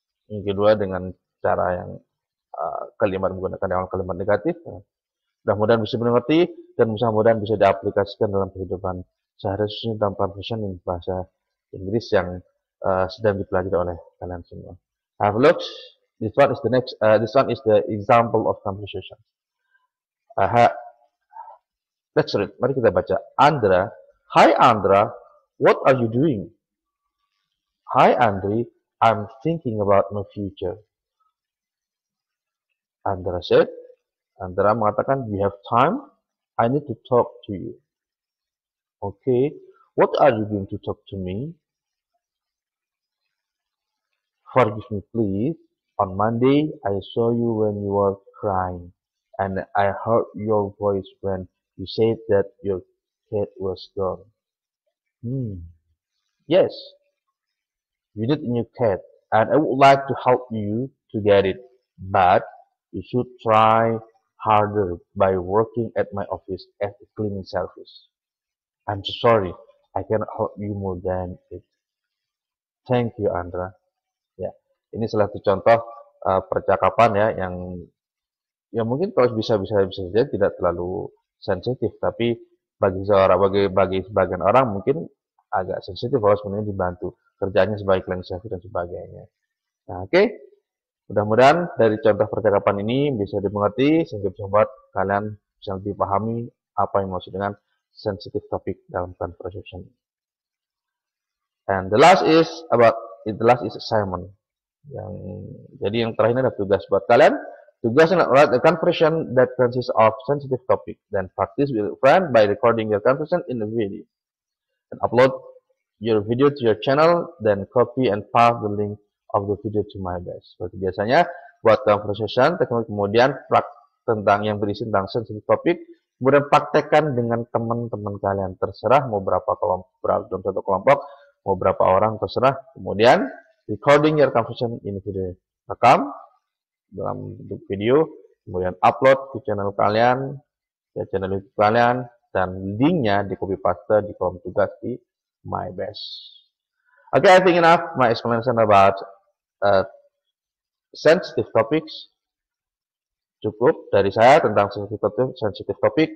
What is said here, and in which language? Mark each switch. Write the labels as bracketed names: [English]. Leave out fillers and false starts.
[Indonesian] Yang kedua dengan cara yang kalimat menggunakan yang kalimat negatif. Mudah-mudahan bisa dimengerti dan mudah-mudahan bisa diaplikasikan dalam kehidupan sehari-hari dalam conversation bahasa Inggris yang sedang dipelajari oleh kalian semua. [English] Have a look. This one is the next. This one is the example of conversation. Let's read. [Indonesian] Mari kita baca. [English] Andra, hi Andra, what are you doing? Hi Andri, I'm thinking about my future. Andra said. [Indonesian] Andra mengatakan, [English] you have time? I need to talk to you. Okay, what are you going to talk to me? Forgive me, please. On Monday, I saw you when you were crying, and I heard your voice when you said that your cat was gone. Yes, you need a new cat, and I would like to help you to get it, but you should try harder by working at my office as a cleaning service. I'm so sorry, I cannot help you more than it. Thank you, Andra. [Indonesian] Ya, ini salah satu contoh percakapan ya yang mungkin kalau bisa saja tidak terlalu sensitif, tapi bagi sebagian orang mungkin agak sensitif kalau sebenarnya dibantu kerjanya sebagai cleaning service dan sebagainya. Nah, oke. Mudah-mudahan dari contoh percakapan ini bisa dimengerti sehingga bisa membuat kalian bisa lebih pahami apa yang maksud dengan sensitive topic dalam conversation. [English] And the last is assignment. [Indonesian] Jadi yang terakhir adalah tugas buat kalian. [English] Tugas write a conversation that consists of sensitive topic. Then practice with a friend by recording your conversation in a video. And upload your video to your channel. Then copy and paste the link of the video to my best. [Indonesian] Seperti biasanya, buat conversation, kemudian tentang yang berisi tentang sensitive topic, kemudian praktekkan dengan teman-teman kalian. Terserah mau berapa kelompok, dalam satu kelompok, mau berapa orang, terserah. Kemudian, recording your conversation in video. Rekam dalam bentuk video, kemudian upload ke channel kalian, ke channel YouTube kalian, dan linknya di copy paste di kolom tugas di my best. [English] Okay, I think enough my explanation about sensitive topics. [Indonesian] Cukup dari saya tentang sensitive topic.